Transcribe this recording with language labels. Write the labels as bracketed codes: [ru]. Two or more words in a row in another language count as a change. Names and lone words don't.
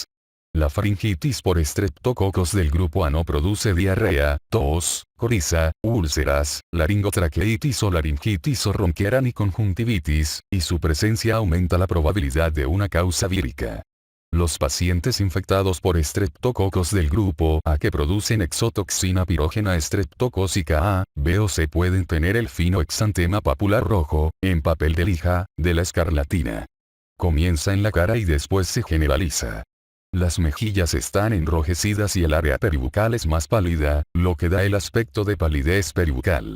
[es] La faringitis por estreptococos del grupo A no produce diarrea, tos, coriza, úlceras, laringotraqueitis o laringitis o ronquera ni conjuntivitis, y su presencia aumenta la probabilidad de una causa vírica. Los pacientes infectados por estreptococos del grupo A que producen exotoxina pirógena streptocócica A, B o C pueden tener el fino exantema papular rojo, en papel de lija, de la escarlatina. Comienza en la cara y después se generaliza. Las mejillas están enrojecidas y el área peribucal es más pálida, lo que da el aspecto de palidez peribucal.